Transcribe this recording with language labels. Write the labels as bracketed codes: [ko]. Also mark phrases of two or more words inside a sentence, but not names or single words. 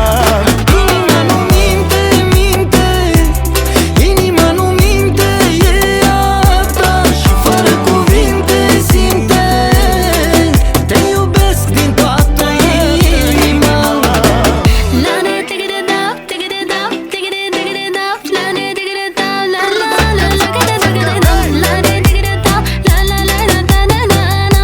[ro] Inima nu minte, minte, inima nu minte, e a ta, și fără cuvinte simte. Te iubesc din toată inima. [en] La ne take it up, take it up, take it up. La ne take it up, la la la la take it up. La ne take it up, la la la la na na na na.